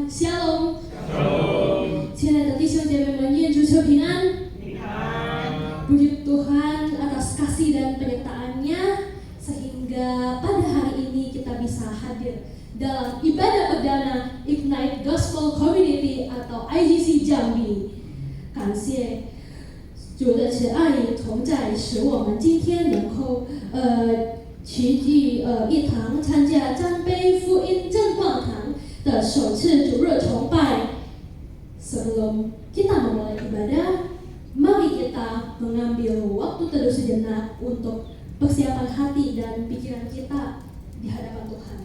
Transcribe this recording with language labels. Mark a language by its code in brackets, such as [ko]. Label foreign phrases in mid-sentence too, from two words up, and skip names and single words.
[id] Shalom. Shalom. [zh] 亲爱的弟兄姐妹们，愿主求平安。 [id] Puji Tuhan atas kasih dan penyertaan-Nya sehingga pada hari ini kita bisa hadir dalam ibadah perdana Ignite Gospel Community atau IGC Jambi. [zh] 感谢主的慈爱同在，使我们今天能够齐聚一堂参加赞美福音正光堂的首次主日崇拜。 [id] Sebelum kita memulai ibadah, mari kita mengambil waktu teduh sejenak untuk persiapan hati dan pikiran kita di hadapan Tuhan.